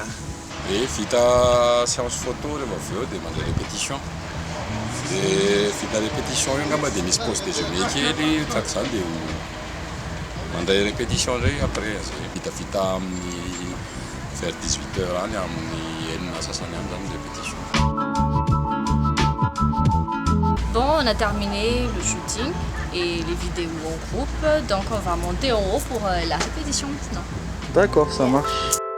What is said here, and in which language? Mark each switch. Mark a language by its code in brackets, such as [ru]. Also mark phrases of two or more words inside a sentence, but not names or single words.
[mg] Et vita [fr] séance photo [mg] rehefa avy eo dia mandeha répétition. Dia vita répétition io angamba dia misy [fr] pause déjeuner [mg] kely tsaky zany dia manday répétition ndray après zay. Vitavita amin'ny vers 18h any amin'ny enina sasany any zany répétition. [fr] Bon, on a terminé le shooting et les vidéos en groupe, donc on va monter en haut pour la répétition maintenant. D'accord, ça marche.